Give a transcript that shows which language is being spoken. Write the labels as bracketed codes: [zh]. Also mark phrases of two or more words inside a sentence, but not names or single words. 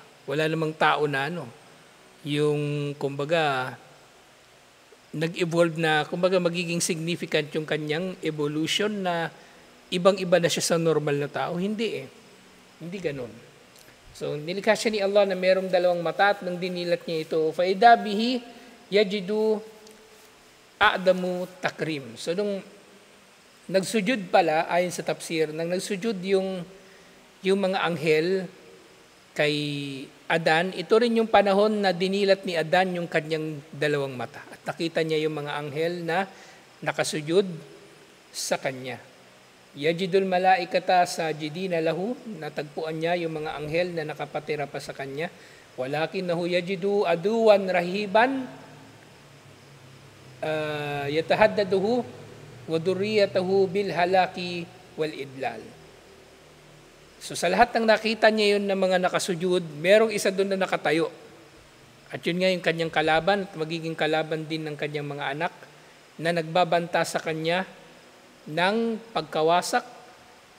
[tl] Wala namang tao na yung kumbaga nag-evolve na, kumbaga magiging significant yung kanyang evolution na ibang-iba na siya sa normal na tao. Hindi Hindi ganun. So, nilikha siya ni Allah na merong dalawang mata at nang dinilat niya ito, [ar] فَإِذَا بِهِ يَجِدُ أَعْدَمُ takrim. [tl] So, nung nagsujud pala, ayon sa tafsir, nang nagsujud yung mga anghel kay Adan, ito rin yung panahon na dinilat ni Adan yung kanyang dalawang mata. At nakita niya yung mga anghel na nakasujud sa kanya. [ar] يجد الملائكة ساجدين له, [tl] natagpuan niya yung mga anghel na nakapatira pa sa kanya. [ar] ولكنه يجد عدوا رهيبا يتهدده وذريته بالهلاك والإضلال. [tl] So sa lahat ng nakita niya yun na mga nakasujud, merong isa doon na nakatayo. At yun nga yung kanyang kalaban at magiging kalaban din ng kanyang mga anak na nagbabanta sa kanya ng pagkawasak at pagkaligaw.